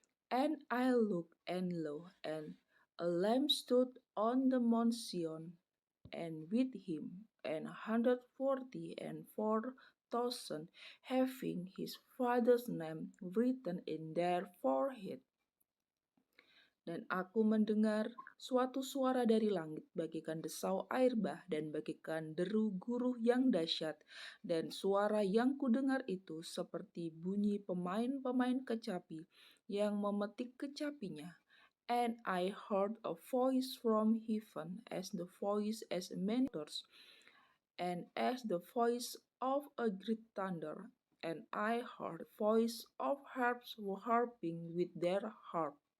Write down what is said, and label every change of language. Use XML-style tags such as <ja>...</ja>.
<en>And I looked, and lo, and a lamb stood on the Mount Sion, and with him 144,000 having his father's name written in their forehead.</en> <id>Dan aku mendengar suatu suara dari langit bagaikan desau air bah dan bagaikan deru guruh yang dahsyat, dan suara yang kudengar itu seperti bunyi pemain-pemain kecapi yang memetik kecapinya.</id> <en>And I heard a voice from heaven as the voice as many waters, and as the voice of a great thunder, and I heard the voice of harps harping with their harp.</en>